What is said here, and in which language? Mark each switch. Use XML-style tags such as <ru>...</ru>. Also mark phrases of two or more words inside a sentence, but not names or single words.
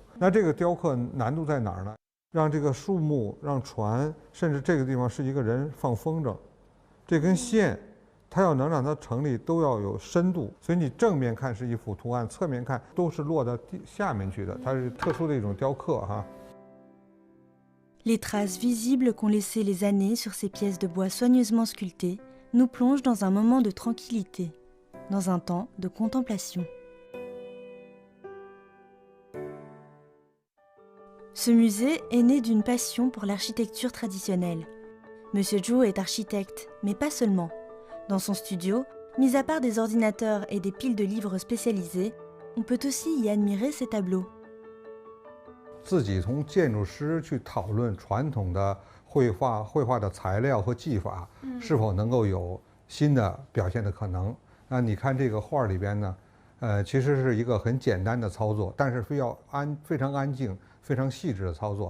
<zh>那这个雕刻难度在哪儿呢？让这个树木、让船，甚至这个地方是一个人放风筝，这根线，它要能让它成立，都要有深度。所以你正面看是一幅图案，侧面看都是落到下面去的，它是特殊的一种雕刻哈。</zh> <fr>Les traces visibles qu'ont laissées les années sur ces pièces de bois soigneusement sculptées nous plongent dans un moment de tranquillité, dans un temps de contemplation. Ce musée est né d'une passion pour l'architecture traditionnelle. Monsieur Zhu est architecte, mais pas seulement. Dans son studio, mis à part des ordinateurs et des piles de livres spécialisés, on peut aussi y admirer ses tableaux.</fr> <zh>自己从建筑师去讨论传统的绘画的材料和技法是否能够有新的表现的可能。那你看这个画里边呢，其实是一个很简单的操作，但是非常安静、非常细致的操作。</zh>